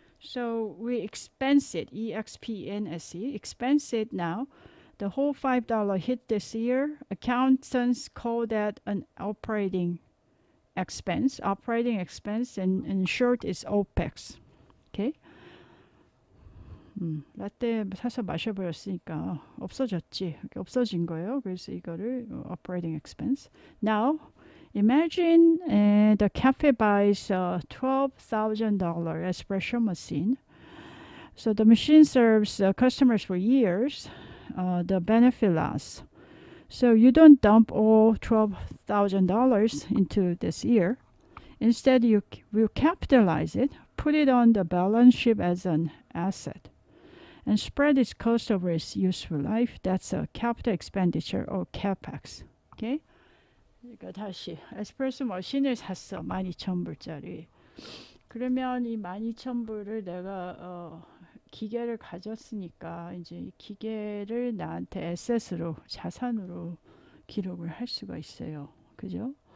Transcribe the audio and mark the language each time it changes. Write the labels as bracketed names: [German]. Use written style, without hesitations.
[English] So we expense it, E-X-P-N-S-E, expense it now. The whole $5 hit this year. Accountants call that an operating expense, and in short is OPEX. Okay? [Korean] 라떼 사서 마셔버렸으니까 없어진 거예요. 그래서 이거를 [English] operating expense. Now, imagine the cafe buys a $12,000 espresso machine. So the machine serves customers for years. The benefit lasts. So you don't dump all $12,000 into this year. Instead, you will capitalize it, put it on the balance sheet as an asset, and spread its cost over its useful life. That's a capital expenditure or CapEx. Okay? [Korean] 이거 다시 에스프레소 머신을 샀어. 12,000불짜리. 그러면 이 12,000불을 내가 기계를 가졌으니까 이제 이 기계를 나한테 에셋으로 자산으로 기록을 할 수가 있어요. 그죠?